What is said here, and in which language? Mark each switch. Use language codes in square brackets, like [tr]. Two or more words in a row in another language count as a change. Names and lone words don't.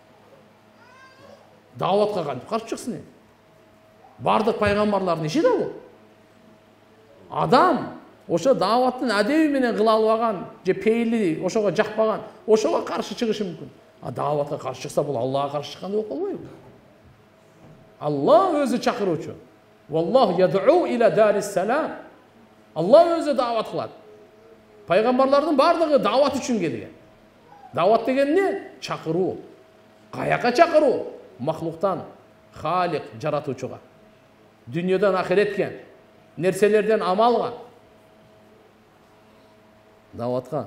[ky] Даватка кантип каршы чыксын? Бардык пайгамбарлардын иши да бул. Адам ошо даваттын адеби менен кыла албаган же пейили ошого жакпаган, ошого каршы чыгышы мүмкүн. А даватка каршы чыкса бул Аллахка каршы чыккандай болуп калбайбы? Аллах өзү чакыруучу. [ar] والله يدعو إلى دار السلام. [ky] Аллах өзү дават кылат. Пайгамбарлардын бардыгы дават үчүн келген. Дават деген эмне? Чакыруу. Каяка чакыруу? Махлуктан Халик жаратуучуга. Дүйнөдөн ахиретке, нерселерден амалга. Даватка.